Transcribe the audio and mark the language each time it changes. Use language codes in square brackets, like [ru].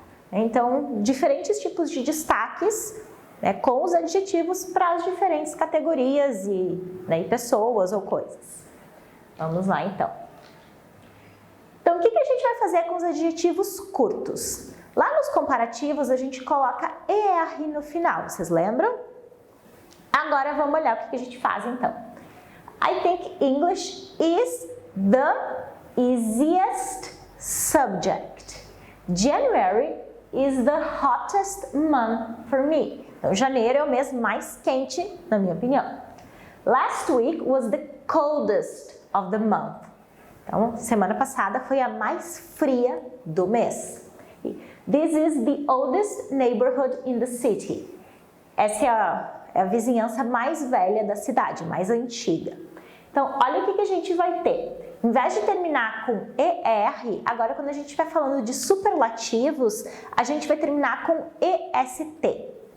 [pt] Então, diferentes tipos de destaques com os adjetivos para as diferentes categorias e pessoas ou coisas. Vamos lá, então. Então, o que a gente vai fazer com os adjetivos curtos? Lá nos comparativos, a gente coloca ER no final, vocês lembram? Agora vamos olhar o que a gente faz então. [en] I think English is the easiest subject. January is the hottest month for me. [pt] Então, janeiro é o mês mais quente, na minha opinião. [en] Last week was the coldest of the month. [pt] Então, semana passada foi a mais fria do mês. [en] This is the oldest neighborhood in the city. [pt] Essa é a vizinhança mais velha da cidade, mais antiga. Então, olha o que a gente vai ter. Em vez de terminar com ER, agora quando a gente estiver falando de superlativos, a gente vai terminar com EST.